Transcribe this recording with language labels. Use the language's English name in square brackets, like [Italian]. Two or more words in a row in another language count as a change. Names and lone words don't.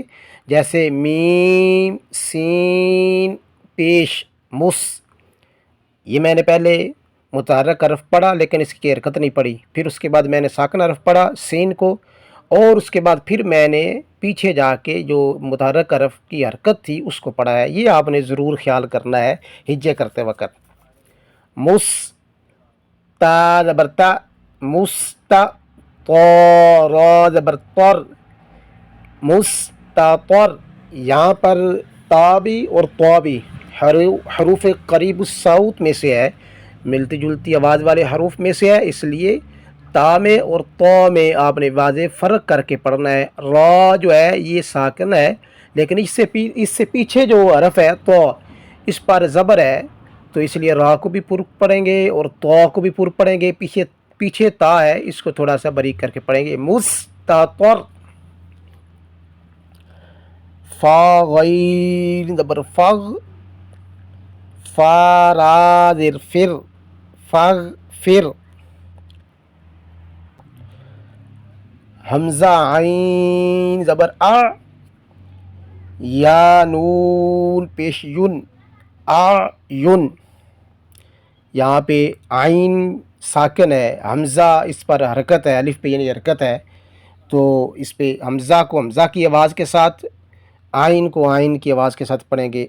[Urdu] جیسے میم سین پیش مس، یہ میں نے پہلے متحرک حرف پڑھا لیکن اس کی حرکت نہیں پڑھی، پھر اس کے بعد میں نے ساکن حرف پڑھا سین کو، اور اس کے بعد پھر میں نے پیچھے جا کے جو متحرک حرف کی حرکت تھی اس کو پڑھا ہے. یہ آپ نے ضرور خیال کرنا ہے ہجے کرتے وقت. مس تا زبر تا، مستا، طا را زبر طر، مستطر. یہاں پر تا بھی اور طا بھی حروف قریب الصوت میں سے ہے، ملتی جلتی آواز والے حروف میں سے ہے، اس لیے تا میں اور طا میں آپ نے واضح فرق کر کے پڑھنا ہے. را جو ہے یہ ساکن ہے، لیکن اس سے پیچھے جو حرف ہے طا، اس پر زبر ہے، تو اس لیے را کو بھی پر پڑھیں گے اور طا کو بھی پر پڑھیں گے. پیچھے تا ہے، اس کو تھوڑا سا باریک کر کے پڑھیں گے. مستطر. فا غین زبر فغ، فا را زیر فر، فغ فر. حمزہ عین زبر آ، یا نون پیش یون، آیون. یہاں پہ عین ساکن ہے، حمزہ اس پر حرکت ہے، الف پہ یعنی حرکت ہے، تو اس پہ حمزہ کو حمزہ کی آواز کے ساتھ، عین کو عین کی آواز کے ساتھ پڑھیں گے.